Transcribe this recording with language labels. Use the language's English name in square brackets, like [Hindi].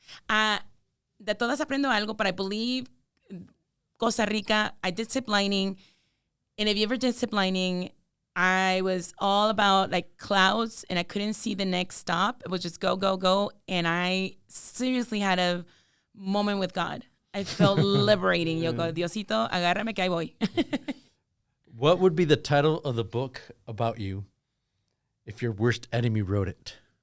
[Spanish] De todas aprendo algo, [English] but I believe Costa Rica, I did zip lining. And if you ever did zip lining, I was all about clouds, and I couldn't see the next stop. It was just go, go, go. And I seriously had a moment with God. I felt liberating. [Spanish] Yo go, Diosito, agárrame que ahí voy. [English] What would be the title of the book about you if your worst enemy wrote it?